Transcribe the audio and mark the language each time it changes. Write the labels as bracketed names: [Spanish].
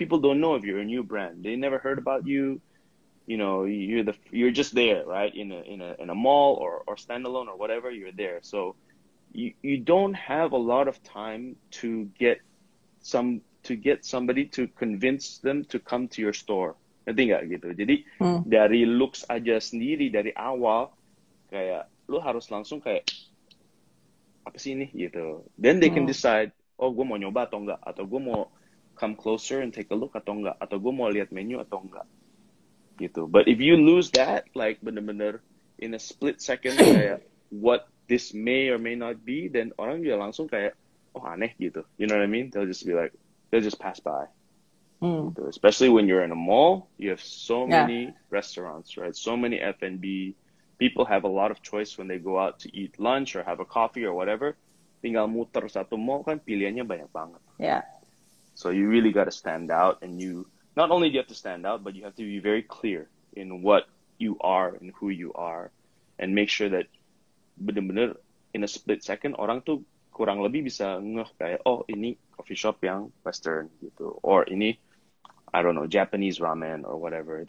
[English] People don't know if you're a new brand. They never heard about you. You're just there, right? In a mall or standalone or whatever, you're there. So you don't have a lot of time to get somebody to convince them to come to your store. [Indonesian] Ngerti nggak gitu? Jadi dari looks aja sendiri dari awal kayak lu harus langsung kayak apa sih ini gitu. [English] Then they can decide, [Indonesian] oh gue mau nyoba atau enggak, atau gue mau [English] come closer and take a look [Indonesian] atau enggak, atau gue mau lihat menu atau enggak gitu. [English] But if you lose that, like [Indonesian] bener-bener [English] in a split second kayak what this may or may not be, then [Indonesian] orang juga langsung kayak, oh aneh gitu. [English] You know what I mean? They'll just pass by. Gitu. Especially when you're in a mall, you have so many restaurants, right? So many F&B. People have a lot of choice when they go out to eat lunch or have a coffee or whatever. [Indonesian] Tinggal muter satu mall kan pilihannya banyak banget. [English] Yeah. So you really got to stand out, and not only do you have to stand out, but you have to be very clear in what you are and who you are, and make sure that [Indonesian] bener-bener [English] in a split second [Indonesian] orang tuh kurang lebih bisa ngeh kayak, oh ini coffee shop yang Western gitu, [English] or ini I don't know Japanese ramen or whatever.